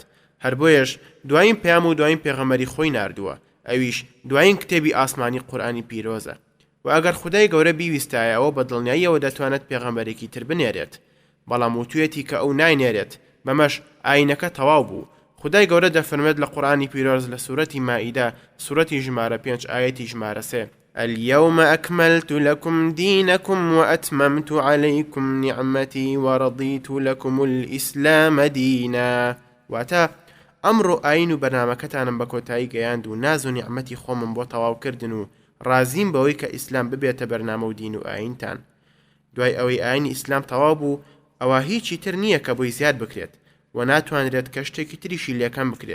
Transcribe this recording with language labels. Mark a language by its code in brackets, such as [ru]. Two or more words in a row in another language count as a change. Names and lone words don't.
[ckb] هەر بۆیەش دوایین پەیام و دوایین پێغەمبەری خۆی ناردووە، ئەویش دوایین کتێبی ئاسمانی قورئانی پیرۆزە. و ئەگەر خودای گەورە بیویستایە ئەوە بە دڵنیاییەوە دەتوانێت پێغەمبەرێکی تر بنێرێت، بەڵام وتوێتی کە ئەو ناینێرێت، بەمەش ئاینەکە تەواو بوو. خودای گەورە دەفەرمێت لە قورئانی پیرۆز لە سوورەتی مائیدە، سوورەتی ژمارە 5 ئاەتی ژمارە 3: [ar] اليوم أكملت لكم دينكم وأتممت عليكم نعمتي ورضيت لكم الإسلام دينا. [ckb] واتا أمر آين برنامجتان بكوتاي گەیاند و ناز و نعمەتی خۆمم بۆ تەواوکردن و رازیم بەوەی کە ئیسلام ببێتە بەرنامە و دین و ئاینتان. دوای ئەوەی ئاینی ئیسلام تەواو بوو، ئەوە هیچی تر نییە کە بۆی زیاد بکرێت و ناتوانرێت کە شتێکی تریشی لێکەم بکرێت.